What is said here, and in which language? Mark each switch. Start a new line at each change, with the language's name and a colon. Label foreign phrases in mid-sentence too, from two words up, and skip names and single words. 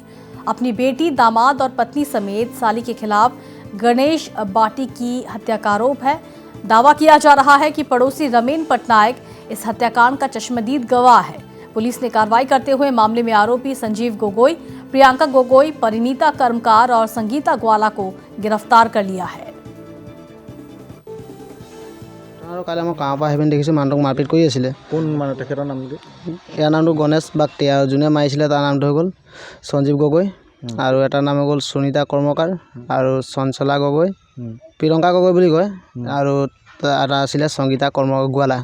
Hindi: अपनी बेटी, दामाद और पत्नी समेत साली के खिलाफ गणेश बाटी की हत्या का आरोप है। दावा किया जा रहा है कि पड़ोसी रमेन पटनायक इस हत्याकांड का चश्मदीद गवाह है। पुलिस ने कार्रवाई करते हुए मामले में आरोपी संजीव गोगोई, प्रियंका गोगोई, परिणीता कर्मकार और संगीता ग्वाला को गिरफ्तार कर लिया है।
Assamese: কালি মই গাঁৱৰ পৰা আহিপিনে দেখিছোঁ মানুহটোক মাৰপিট কৰি আছিলে। কোন মানুহ তেখেতৰ নাম কি? ইয়াৰ নামটো গণেশ বাগটি আৰু যোনে মাৰিছিলে তাৰ নামটো হৈ গ'ল সঞ্জীৱ গগৈ আৰু এটাৰ নাম হৈ গ'ল সুনীতা কৰ্মকাৰ আৰু চঞ্চলা গগৈ, প্ৰিয়ংকা গগৈ বুলি কয় আৰু এটা আছিলে সংগীতা গোৱালা।